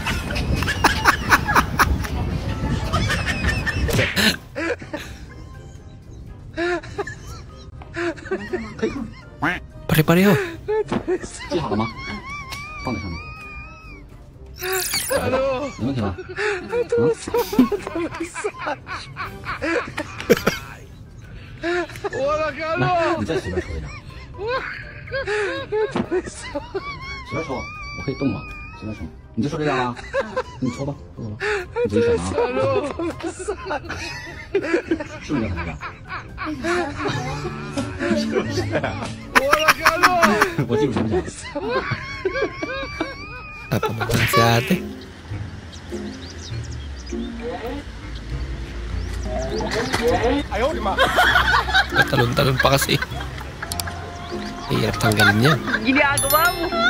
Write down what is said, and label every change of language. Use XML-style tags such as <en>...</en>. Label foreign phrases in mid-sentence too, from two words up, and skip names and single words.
<tl>Pare-pareho.</tl> <zh>记好了吗？放在上面。有问题吗？来，你再随便说一张。随便说，我可以动吗？随便说，你就说这张啊。你抽吧，抽吧，你自己选啊。是不是这张？是不是？我记住什么奖</zh> <tl>？Apa naman si ate? Talon-talon pa kasi. Hirap tanggalin niya. Ginagawa mo.</tl>